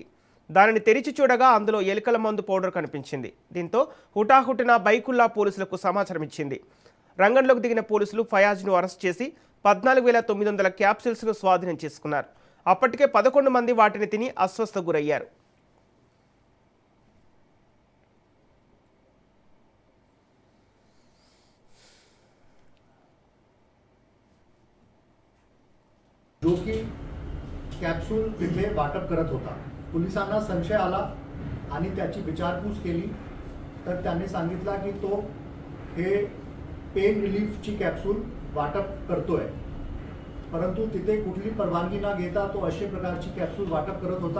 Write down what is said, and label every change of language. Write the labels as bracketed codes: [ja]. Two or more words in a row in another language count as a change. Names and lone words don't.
[te] దానిని తెరిచి చూడగా అందులో ఎలుకల మందు పౌడర్ కనిపించింది. దీంతో హుటాహుటిన బైకుల్లా పోలీసులకు సమాచారం ఇచ్చింది. రంగంలోకి దిగిన పోలీసులు ఫయాజ్ను అరెస్ట్ చేసి 14,900 క్యాప్సిల్స్ను స్వాధీనం చేసుకున్నారు. అప్పటికే 11 మంది వాటిని తిని అస్వస్థకు గురయ్యారు. [mr] जो की कॅप्सूल तिथे वाटप करत होता. पोलिसांना संशय आला आणि त्याची विचारपूस केली तर त्यांनी सांगितला की तो हे [en] pain reliefची [mr] कॅप्सूल वाटप करतोय, परंतु तिथे कुठली परवानगी न घेता तो अशा प्रकारची कॅप्सूल वाटप करत होता.